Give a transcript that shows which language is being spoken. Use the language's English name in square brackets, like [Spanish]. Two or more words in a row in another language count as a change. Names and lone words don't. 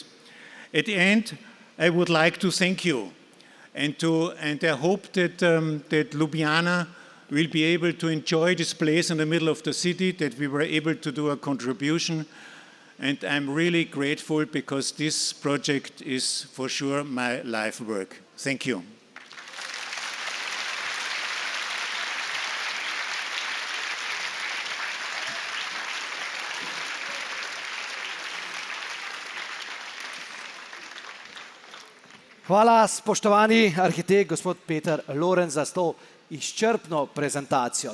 [English] At the end, I would like to thank you, and I hope that Ljubljana will be able to enjoy this place in the middle of the city, that we were able to do a contribution. And I'm really grateful, because this project is for sure my life work. Thank you. [Slovenian] Hvala, spoštovani arhitekt, gospod Peter Lorenz, za to izčrpno prezentacijo.